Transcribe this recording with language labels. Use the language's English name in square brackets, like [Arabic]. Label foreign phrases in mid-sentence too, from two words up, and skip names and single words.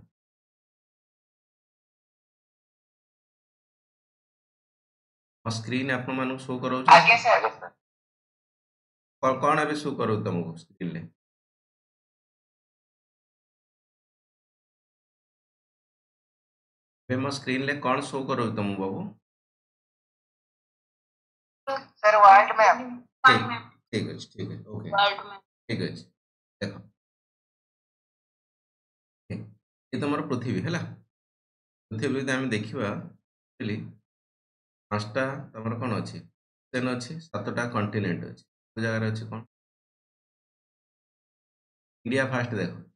[Odia] ମୋ ସ୍କ୍ରିନ୍ ଆପଣମାନଙ୍କୁ ଶୋ କରାଉଛି ଆଜ୍ଞା ସାର୍ କ'ଣ ଏବେ ଶୋ କରାଉଛି ତମକୁ ସ୍କ୍ରିନ୍ରେ ଏବେ ମୋ ସ୍କ୍ରିନ୍ରେ କ'ଣ ଶୋ କରାଉଛି ତମକୁ ବାବୁ [English] sir world map [Odia] ठीक ठीक ଅଛି ଠିକ ଅଛି ଓକେ [English] world map [Odia] ଠିକ ଅଛି ଦେଖ ଏ ତମର ପୃଥିବୀ ହେଲା ପୃଥିବୀ ଯଦି ଆମେ ଦେଖିବା ବୁଝିଲି ପାଞ୍ଚଟା ତମର କ'ଣ ଅଛି ଓସେନ୍ ଅଛି ସାତଟା କଣ୍ଟିନେଣ୍ଟ ଅଛି କୋଉ ଜାଗାରେ ଅଛି କ'ଣ ଇଣ୍ଡିଆ ଫାଷ୍ଟ ଦେଖ